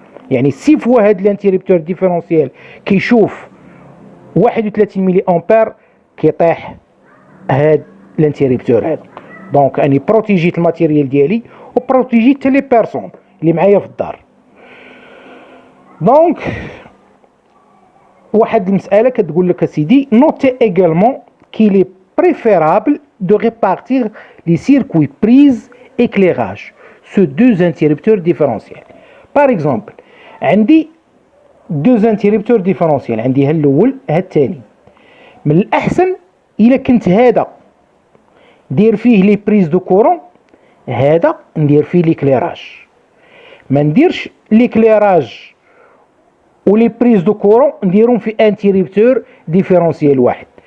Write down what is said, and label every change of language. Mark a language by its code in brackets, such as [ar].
[ar] يعني سي فوا هاد الانتيريبتور ديفيرونسيال كيشوف 31 ملي امبير كيطيح هاد الانتيريبتور هذا. دونك اني بروتيجيت الماتيريال ديالي وبروتيجيت حتى لي بيرسون اللي معايا في الدار. دونك واحد المساله كتقول لك اسيدي [fr] نوتي également qu'il est préférable de répartir les circuits prise éclairage sur deux interrupteurs différentiels. Par exemple [ar] عندي [fr] deux interrupteurs différentiels، [ar] عندي ها الاول ها الثاني. من الاحسن الا كنت هذا دير فيه لي بريز دو كورون، هذا ندير فيه ليكليراج. ما نديرش ليكليراج ولي بريز دو كورون نديرهم في انتيريبتور ديفيرونسيال واحد.